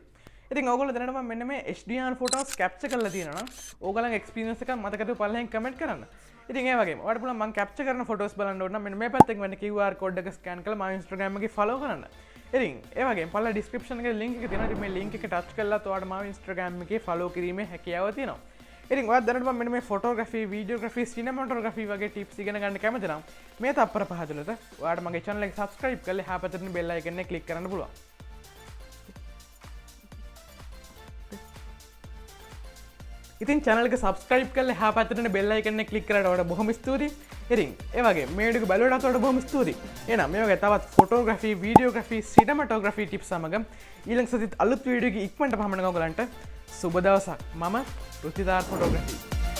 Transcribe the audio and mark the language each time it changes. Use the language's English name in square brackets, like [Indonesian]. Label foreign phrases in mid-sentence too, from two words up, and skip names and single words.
[Sinhala] ඉතින් ඕගොල්ලෝ දැනට මෙන්න මේ HDR photos capture කරලා තියෙනවා නම් ඕගොල්ලන්ගේ experience එක මතකද පල්ලෙන් comment කරන්න. ඉතින් ඒ වගේම ඔයාලට පුළුවන් මම capture කරන photos බලන්න ඕන නම් මෙන්න මේ පැත්තෙන් වෙන QR code එක scan කරලා මගේ Instagram එකේ follow කරන්න. ඉතින් ඒ වගේම පල්ල description එකේ link එක තියෙනවා. ඉතින් මේ link එක touch කරලා ඔයාලට මගේ Instagram එකේ follow කිරීමේ හැකියාව තියෙනවා. ඉතින් ඔයාලා දැනට මෙන්න මේ photography, videography, cinematography වගේ tips ඉගෙන ගන්න කැමති නම් මේ තප්පර පහ තුලට ඔයාලට මගේ channel එක subscribe කරලා එහා පැත්තේ තියෙන bell icon එක click කරන්න පුළුවන්. ඉතින් channel එක subscribe කරලා එහා පැත්තේ තියෙන bell icon එක click කරලා ඔයාලට බොහොම ස්තුතියි. ඉතින් ඒ වගේ මේ වීඩියෝ බලුවාට ඔයාලට බොහොම ස්තුතියි. එහෙනම් මේ වගේ තවත් photography, videography, cinematography tips සමග ඊළඟ සතියේ අලුත් වීඩියෝ එකකින් ඉක්මනට පහමන ඔයගලන්ට සුබ දවසක්. මම රුචිතාන් ෆොටෝග්‍රැෆි